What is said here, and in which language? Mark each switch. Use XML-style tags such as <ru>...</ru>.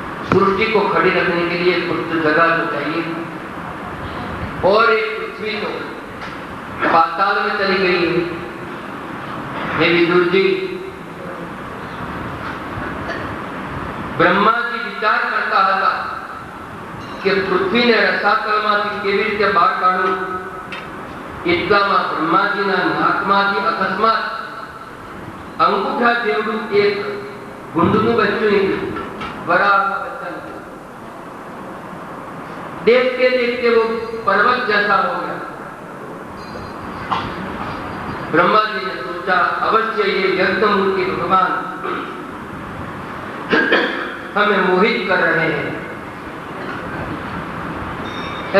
<hi>सृष्टि को खड़ी रखने के लिए कुछ जगह तो चाहिए, और एक पृथ्वी तो पाताल में चली गई है। हे विदुर जी, ब्रह्मा जी विचार करता था कि</hi> <gu>पृथ्वी ने रसातलमांथी केवी रीते बहार काढूं। એટલામાં બ્રહ્માજીના નાકમાંથી અકસ્માત અંગૂઠા જેવડું એક ગુંડનું બચ્ચું નીકળ્યું, બરાબર બચ્ચા નીકળ્યું।</gu> <hi>देखते देखते वो पर्वत जैसा हो गया। ब्रह्मा जी ने सोचा, अवश्य ये यज्ञमूर्ति भगवान हमें मोहित कर रहे हैं।</hi>